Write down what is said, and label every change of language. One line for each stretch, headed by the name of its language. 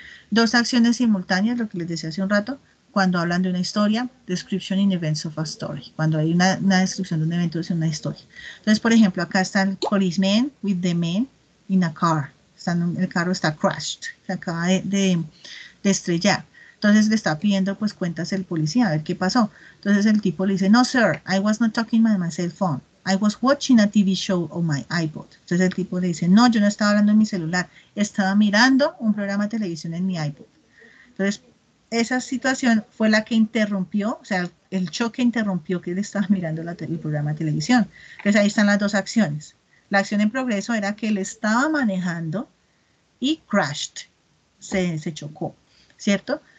Spanish: Dos acciones simultáneas, lo que les decía hace un rato, cuando hablan de una historia,
English: description in events of a story,
Spanish: cuando hay una descripción de un evento de una historia. Entonces, por ejemplo, acá está el
English: policeman with the man in a car.
Spanish: El carro está crashed, se acaba de estrellar. Entonces le está pidiendo pues cuentas el policía, a ver qué pasó. Entonces el tipo le dice, no
English: sir, I was not talking by my cell phone. I was watching a TV show on my iPod.
Spanish: Entonces el tipo le dice, no, yo no estaba hablando en mi celular, estaba mirando un programa de televisión en mi iPod. Entonces, esa situación fue la que interrumpió, o sea, el choque interrumpió que él estaba mirando el programa de televisión. Entonces ahí están las dos acciones. La acción en progreso era que él estaba manejando y crashed, se chocó, ¿cierto?